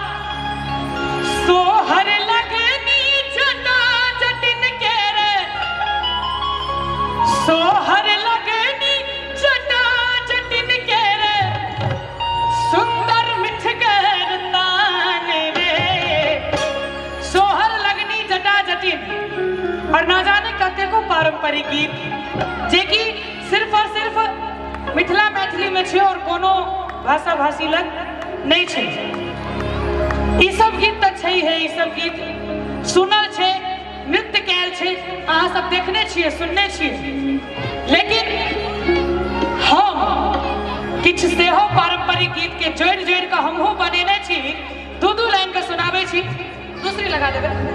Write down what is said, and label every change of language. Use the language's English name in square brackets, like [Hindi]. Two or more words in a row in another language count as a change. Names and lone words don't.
[Maithili] सोहर लगनी जटा जटिन के रे, सोहर लगनी जटा जटिन के रे, सुंदर मिठगर तान रे, सोहर लगनी जटा जटिन। और ना जाने कते को पारंपरिक गीत जे कि सिर्फ और सिर्फ मिथिला मैथिली में छे और कोनो भाषा भाषी लग नहीं छे। ई सब गीत तो छै है, ई सब गीत सुनल छे, नृत्य कैल छे, अहाँ सब देखने छिए, सुनने छिए। लेकिन हम किछ सेहो पारंपरिक गीत के जोड़ जोड़ के हमहू बनेने छी, दू दू लाइन के सुनाबे छी।